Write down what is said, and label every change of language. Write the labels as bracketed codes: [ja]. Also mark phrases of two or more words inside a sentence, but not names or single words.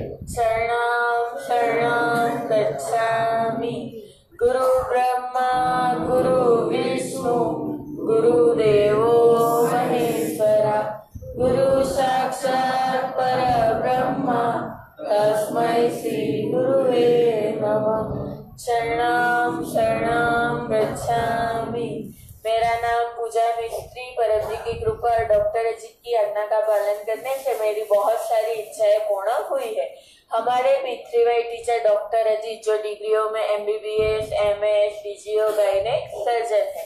[sa] शरणं शरणं गच्छामि। गुरु ब्रह्मा गुरु विष्णु गुरुदेवो महेश्वरा, गुरु साक्षात् परब्रह्मा तस्मै श्री गुरुवे नमः। शरणं शरणं गच्छामि। [hi] मेरा नाम पूजा मिस्त्री। परम जी की कृपा और डॉक्टर अजीत की आज्ञा का पालन करने से मेरी बहुत सारी इच्छाएं पूर्ण हुई है। हमारे P3Y टीचर डॉक्टर अजीत जो डिग्रियों में MBBS, MS, DGO, [en] gynaec surgeon [hi] है।